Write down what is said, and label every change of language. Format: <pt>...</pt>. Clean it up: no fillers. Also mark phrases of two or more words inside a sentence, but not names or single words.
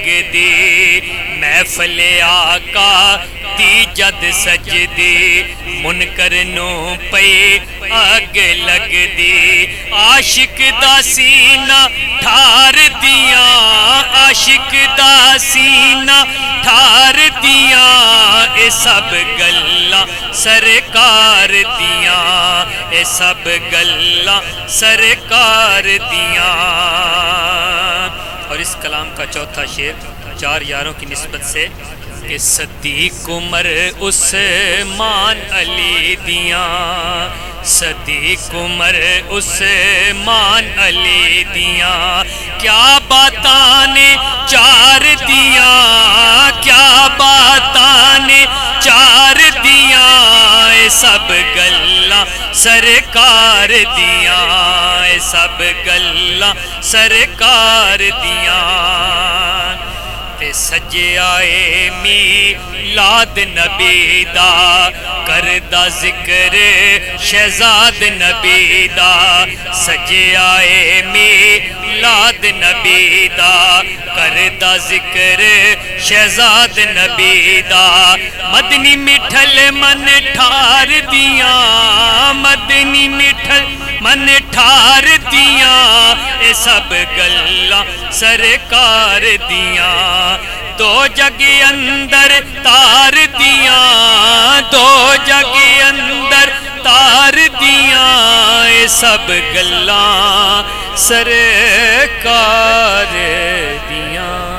<pa>دی، محفل آقا دی جد سجدی منکر نو پئی اگ لگ دی، عاشق دا سینہ ٹھار دیاں، عاشق دا سینہ ٹھار دیاں، اے سب گلاں سرکار دیاں، اے سب گلاں سرکار دیاں۔</pa> <ur>اور اس کلام کا چوتھا شعر چار یاروں کی نسبت</ur> <pa>سے کہ صدیق عمر عثمان علی دیاں، صدیق عمر عثمان علی دیاں، کیا باتاں نے چار دیاں، کیا باتاں نے چار دیاں، اے سب گلاں سرکار دیاں، اے سب گلاں سرکار دیاں۔ تے سجیا اے میلاد نبی دا کردا ذکر شہزاد نبی دا، سجیا اے میلاد نبی دا کردا ذکر شہزاد نبی دا، مدنی مٹھل من ٹھار دیاں، مدنی مٹھل من ٹھار دیاں، اے سب گلاں سرکار دیاں، دو جگ اندر تار دیاں، دو جگ اندر تار دیاں، اے سب گلاں سرکار دیاں۔</pa>